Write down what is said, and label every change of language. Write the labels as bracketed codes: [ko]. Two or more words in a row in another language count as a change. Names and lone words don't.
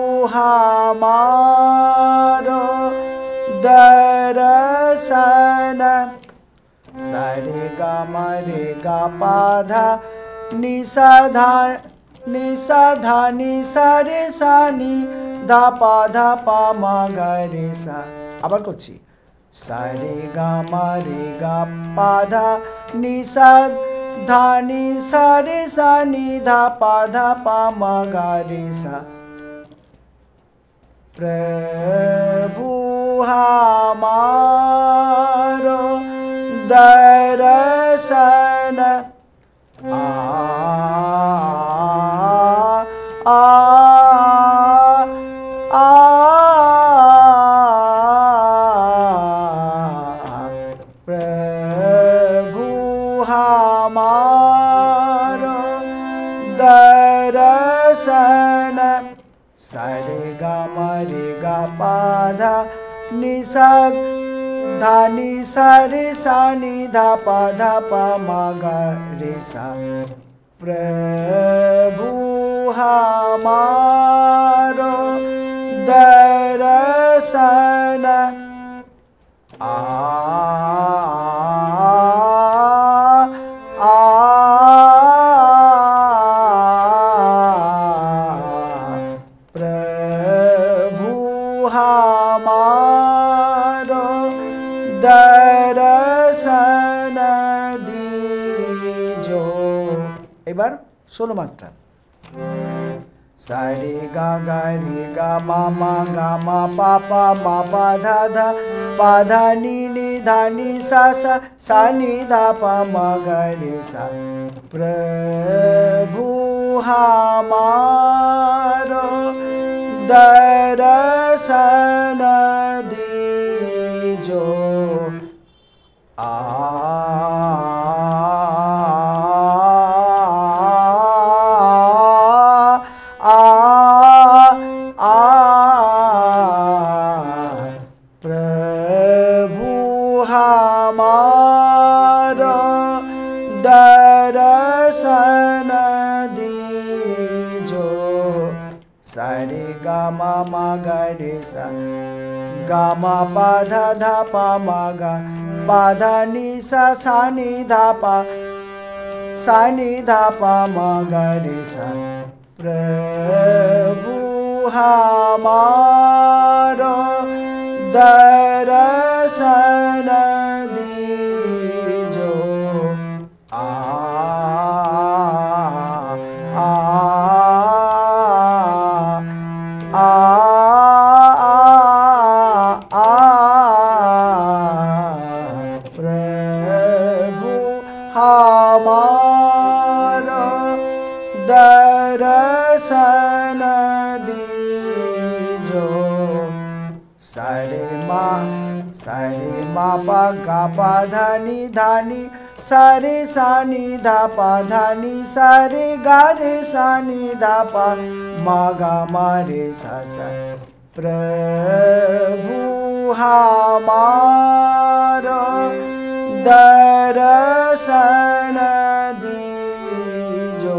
[hi] हमारो दर्शन, सारे गा मा रे गा पा धा नि सा धा नि सा रे सा नि धा पा मा गा रे सा। [bn] আবার করছি, সারে গা মা রে গা পা ধা নি সা ধা নি সা রে সা নি ধা পা মা গা রে সা। [hi] प्रभु हमारो दर्शन आ आ आ, प्रभु हमारो दर्शन, सारे गा मा रे गा पा धा नि सा धा नि सा रे सा नि धा पा मा गा रे सा। प्रभु हमारो दर्शन आ आ प्रभु हमारो दर्शन दीजो। [bn] এবার 16 মাত্রা। সারে গা গা রে গা মা মা গা মা পা পা মা পা ধা ধা পা ধা নি নি ধা নি সা সা সা নি ধা পা মা গা রে সা। [hi] प्रभु हमारो दर्शन दीजो। আ प्रभु हमारा दर्शन दीजो। सारे गा मा मा गा रे सा गा मा पा धा धा पा मा गा पा धा नि सा सा नि धा पा सा नि धा पा मा गा रे सा। प्रभु हमारा दर्शन दीजो। आ आ आ आ प्रभु हमारा दर्शन दीजो। सारे मा पा गा पा धा नि सारे सा नि धा पा धा नि सारे गा रे सा नि धा पा मा गा मा रे सा सा। प्रभु हमारा दर्शन दीजो।